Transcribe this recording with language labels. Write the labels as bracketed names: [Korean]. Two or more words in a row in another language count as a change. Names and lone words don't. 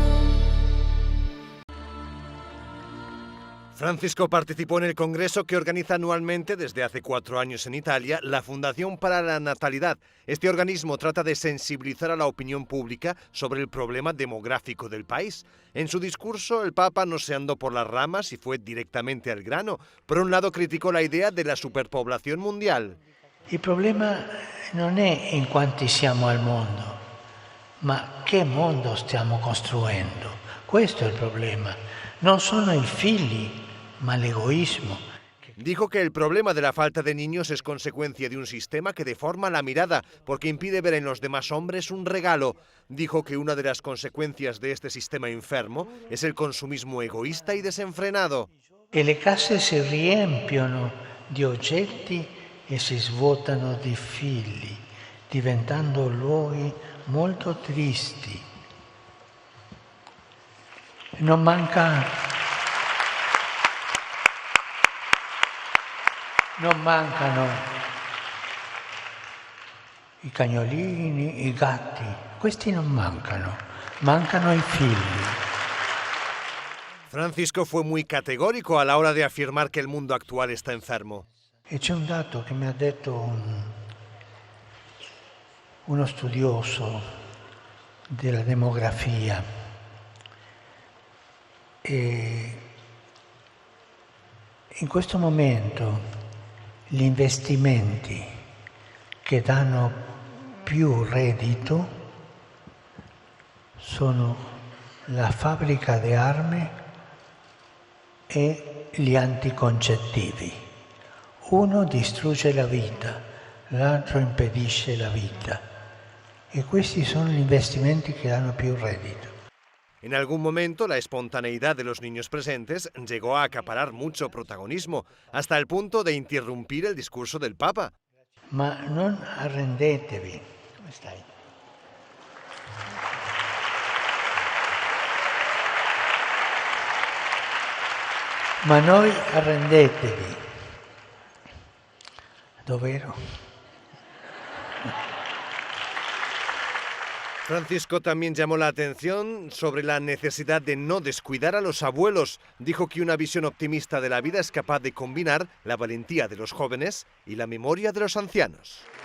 [Spanish] Francisco participó en el congreso que organiza anualmente desde hace 4 años en Italia la Fundación para la Natalidad. Este organismo trata de sensibilizar a la opinión pública sobre el problema demográfico del país. En su discurso, el Papa no se andó por las ramas y fue directamente al grano. Por un lado, criticó la idea de la superpoblación mundial. [Italian] Il problema non è in quanti siamo al mondo, ma che mondo stiamo costruendo. Questo è il problema. Non sono i figli, ma l'egoismo. [Spanish] Dijo que el problema de la falta de niños es consecuencia de un sistema que deforma la mirada porque impide ver en los demás hombres un regalo. Dijo que una de las consecuencias de este sistema enfermo es el consumismo egoísta y desenfrenado. [Italian] E le case si riempiono di oggetti e si svuotano di figli, diventando luoghi molto tristi. Non mancano i cagnolini, i gatti, questi non mancano, mancano i figli. [Spanish] Francisco fue muy categórico a la hora de afirmar que el mundo actual está enfermo. [Italian] E c'è un dato che mi ha detto uno studioso della demografia. E in questo momento gli investimenti che danno più reddito sono la fabbrica di armi e gli anticoncettivi. Uno distrugge la vita, l'altro impedisce la vita. E questi sono gli investimenti che danno più reddito. [Spanish] En algún momento, la espontaneidad de los niños presentes llegó a acaparar mucho protagonismo, hasta el punto de interrumpir el discurso del Papa. [Italian] Ma non arrendetevi. Come stai? Ma noi arrendetevi. Dov'ero? [Spanish] Francisco también llamó la atención sobre la necesidad de no descuidar a los abuelos. Dijo que una visión optimista de la vida es capaz de combinar la valentía de los jóvenes y la memoria de los ancianos.